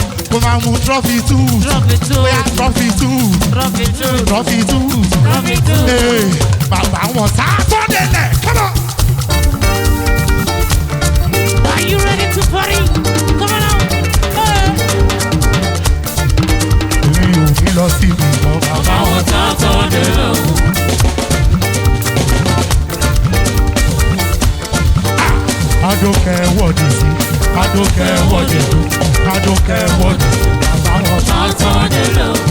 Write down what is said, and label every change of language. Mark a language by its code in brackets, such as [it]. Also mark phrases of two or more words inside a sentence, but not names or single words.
[yo] Kó máa mu [en] trophy two. Trophy two. [yo] Bóyá [en] trophy two. Trophy two. Trophy two. Trophy two. [yo] Ee, bàbá wọn sá tó délẹ̀. [en] Come on. Are you ready to party? Come on out. Hey. [yo] Èmi ò ní lọ sí ibi kan. Bàbá wọn sá tó délẹ̀. [en] I don't care what they say. I don't care what they do. I don't care what they do. [yo] Bàbá wọn bá tán ni lọ.